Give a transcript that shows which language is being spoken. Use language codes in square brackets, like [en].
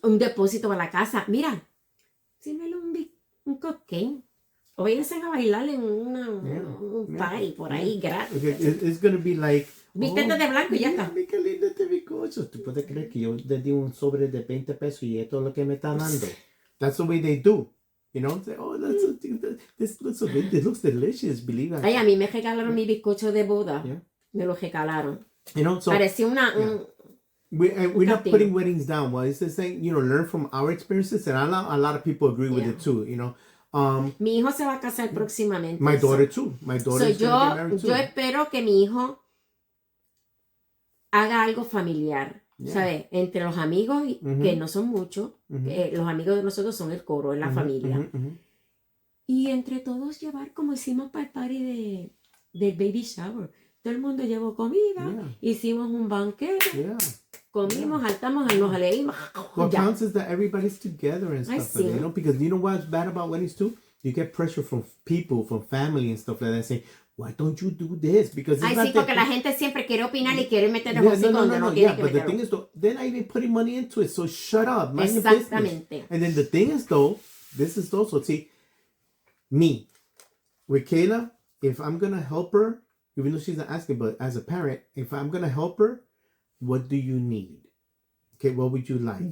[es] Un depósito para la casa. Mira, sírvele un cupcake. O váyanse a bailar en un party por ahí gratis. [en] It's gonna be like... [es] Vístete de blanco y ya está. Qué lindo este bizcocho. ¿Tú puedes creer que yo le di un sobre de 20 pesos y esto es lo que me está dando? [en] That's the way they do. You know, say, this looks so good. It looks delicious. Believe it. [es] Ay, a mí me regalaron mi bizcocho de boda. Yeah. Me lo regalaron. [en] You know, so [es] parecía [en] we're not putting weddings down. Well, it's just saying, you know, learn from our experiences, and a lot of people agree with it too. You know, [es] mi hijo se va a casar próximamente. [en] My daughter too. My daughter is going to get married too. [es] Yo espero que mi hijo haga algo familiar, ¿sabes? Entre los amigos que no son muchos, los amigos de nosotros son el coro, es la familia, y entre todos llevar como hicimos para el party del baby shower. Todo el mundo llevó comida, hicimos un banquete. Comimos, saltamos, nos leímos. [en] What counts is that everybody's together and stuff like that, you know, because you know what's bad about weddings too? You get pressure from people, from family and stuff like that, saying, why don't you do this? Because it's [es] sí, porque la gente siempre quiere opinar y quiere meter el hocico donde no tiene que [en] but the thing is though, they're not even putting money into it, so shut up, mind your business. And then the thing is though, this is also, see, me, with Kayla, if I'm gonna help her, even though she's not asking, but as a parent, if I'm gonna help her, what do you need? Okay, what would you like?